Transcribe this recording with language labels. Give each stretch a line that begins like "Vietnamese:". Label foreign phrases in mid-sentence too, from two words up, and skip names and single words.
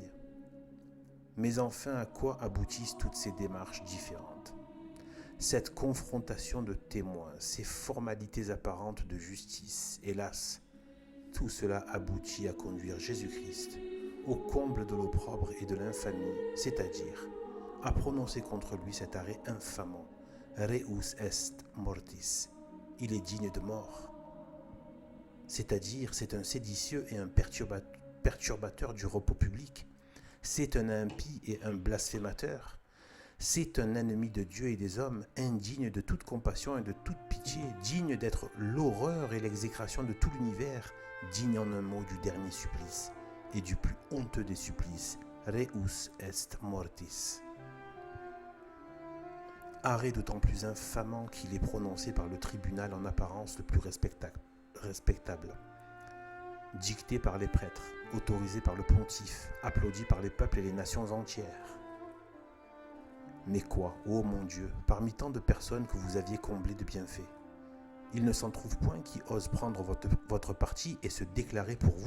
French: Mais enfin, à quoi aboutissent toutes ces démarches différentes? Cette confrontation de témoins, ces formalités apparentes de justice, hélas, tout cela aboutit à conduire Jésus-Christ au comble de l'opprobre et de l'infamie, c'est-à-dire à prononcer contre lui cet arrêt infamant.
Latin: Reus est mortis.
French: Il est digne de mort. C'est-à-dire, c'est un séditieux et un perturbateur du repos public. C'est un impie et un blasphémateur. C'est un ennemi de Dieu et des hommes, indigne de toute compassion et de toute pitié, digne d'être l'horreur et l'exécration de tout l'univers, digne en un mot du dernier supplice et du plus honteux des supplices.
Latin: Reus est mortis.
French: Arrêt d'autant plus infamant qu'il est prononcé par le tribunal en apparence le plus respectable, dicté par les prêtres, autorisé par le pontife, applaudi par les peuples et les nations entières. Mais quoi, ô mon Dieu, parmi tant de personnes que vous aviez comblées de bienfaits, il ne s'en trouve point qui osent prendre votre parti et se déclarer pour vous?